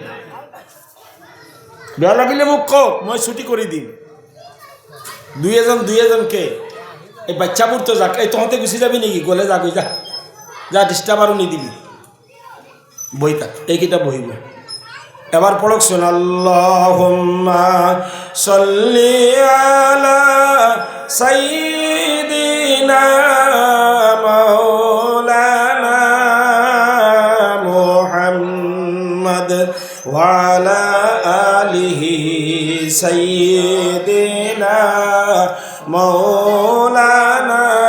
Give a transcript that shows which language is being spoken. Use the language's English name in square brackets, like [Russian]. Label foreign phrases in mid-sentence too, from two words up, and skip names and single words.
[Assamese] বেয়া লাগিলে মোক কওক মই ছুটি কৰি দিম দুই এজনকে এই বাচ্চাবোৰ তো যাক এই তহঁতে গুচি যাবি নেকি গ'লে যা গৈ যা যা ডিষ্টাৰ্ব আৰু নিদিবি বহি থাক এইকেইটা বহিব এবাৰ পঢ়কচোন [Arabic] اللهم صل على سيدنا مولانا محمد وعلى آله سيدنا مولانا